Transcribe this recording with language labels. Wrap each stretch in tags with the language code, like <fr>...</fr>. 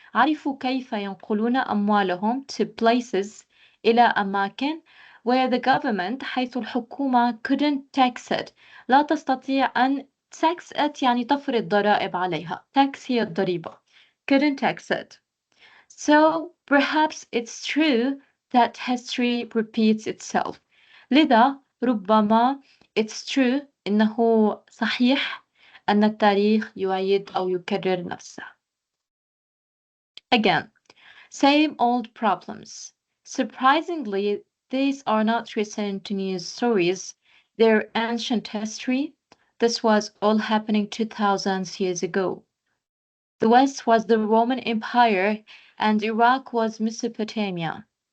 <ar>عرفوا كيف ينقلون أموالهم</ar> <en>to places</en> <ar>إلى أماكن</ar> <en>where the government</en> <ar>حيث الحكومة</ar> <en>couldn't tax it</en> <ar>لا تستطيع أن</ar> <en>tax it</en> <ar>يعني تفرض ضرائب عليها.</ar> <en>tax</en> <ar>هي الضريبة.</ar> <en>couldn't tax it. So perhaps it's true that history repeats itself.</en> <ar>لذا ربما</ar> <en>it's true</en> <ar>إنه صحيح أن التاريخ يعيد أو يكرر نفسه.</ar> <en>Again, same old problems. Surprisingly, these are not recent news stories. They're ancient history. This was all happening 2000 years ago. The West was the Roman Empire and Iraq was Mesopotamia.</en>